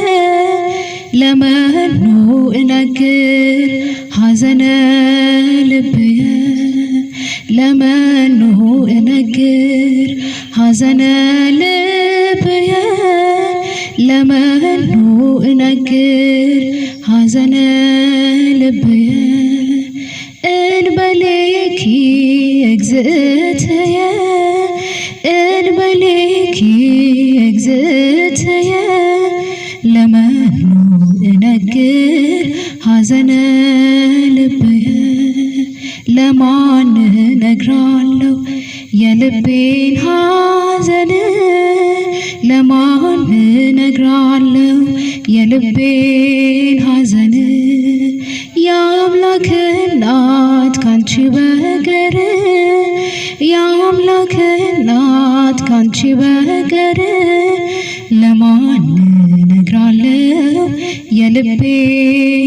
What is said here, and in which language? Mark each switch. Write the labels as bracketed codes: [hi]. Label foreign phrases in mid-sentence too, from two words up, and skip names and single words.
[gez] ለመኑ እነግር ሐዘነ ልብየ ለመኑ እነግር ሐዘነ ልብየ ለመኑ እነግር ሐዘነ ልብየ እንበሌኪ እግዝእትየ እንበሌኪ እግዝእትየ ለመኑ እነግር ሐዘነ ልብየ [am] ለማን እነግራለሁ የልቤን ሐዘን ለማን እነግራለሁ የልቤን ሐዘን የአምላክ እናት ካንቺ በቀር የአምላክ እናት ካንቺ በቀር ለማን እነግራለሁ የልቤን